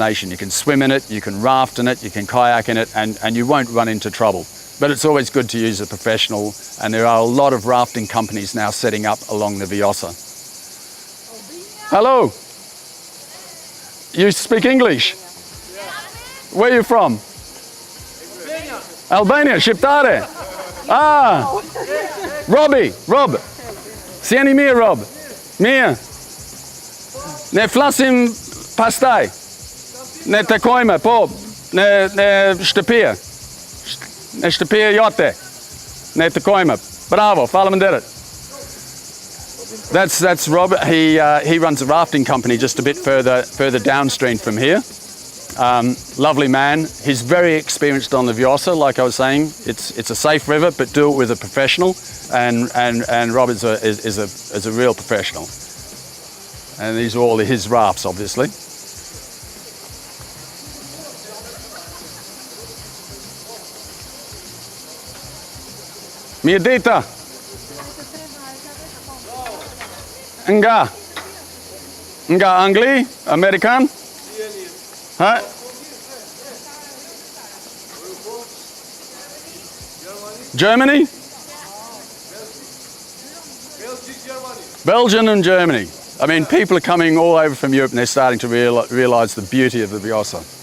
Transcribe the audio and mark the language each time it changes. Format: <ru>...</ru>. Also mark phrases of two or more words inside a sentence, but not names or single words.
<en>You can swim in it, you can raft in it, you can kayak in it, and you won't run into trouble. But it's always good to use a professional, and there are a lot of rafting companies now setting up along the Vjosa. Hello. You speak English? Where are you from? Albania, Shqiptare. Ah, Rob.</en> <sq>Si jeni mirë, Rob? Mirë. Ne flasim pastaj. Ne takojmë, po, në shtëpi. Në shtëpi jote. Ne takojmë. Bravo, faleminderit.</sq> <en>That's Robert. He runs a rafting company just a bit further downstream from here. Lovely man. He's very experienced on the Vjosa, like I was saying. It's a safe river, but do it with a professional. And Rob is a real professional. And these are all his rafts, obviously.</en> <sq>Mirë dita. Nga Angli, Amerikan?</sq> <en>Huh? Germany? Belgium and Germany. I mean, people are coming all over from Europe and they're starting to realize the beauty of the Vjosa.</en>